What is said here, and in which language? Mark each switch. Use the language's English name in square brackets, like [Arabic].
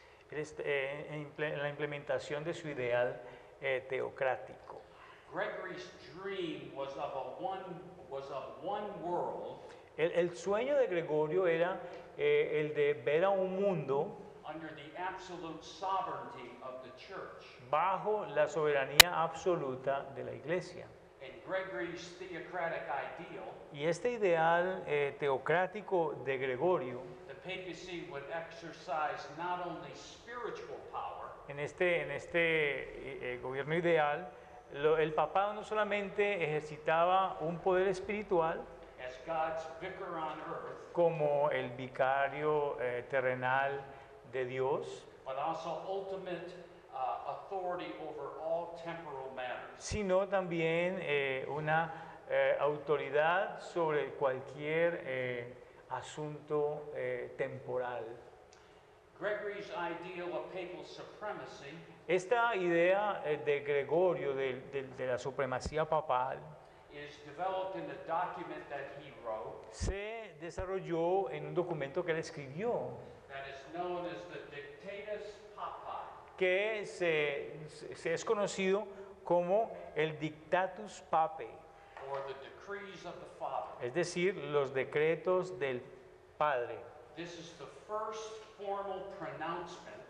[Spanish] En la implementación de su ideal teocrático. [English] Gregory's dream was of one world [Spanish] El sueño de Gregorio era el de ver a un mundo [English] under the absolute sovereignty of the church. [Spanish] bajo la soberanía absoluta de la iglesia. [English] And Gregory's theocratic ideal, [Spanish] Y este ideal teocrático de Gregorio, [English] the papacy would exercise not only spiritual power, [Spanish] en este gobierno ideal, el papado no solamente ejercitaba un poder espiritual [English] as God's vicar on earth, [Spanish] como el vicario terrenal de Dios, [English] but also ultimate authority over all temporal matters. [Spanish] sino también una autoridad sobre cualquier asunto temporal. [English] Gregory's ideal of papal supremacy [Spanish] Esta idea de Gregorio de la supremacía papal [English] is developed in a document that he wrote [Spanish] se desarrolló en un documento que él escribió, [English] that is known as the Dictatus Papae, [Spanish] que se es conocido como el Dictatus Papae, [English] or the decrees of the Father. [Spanish] es decir, los decretos del Padre. [English] This is the first formal pronouncement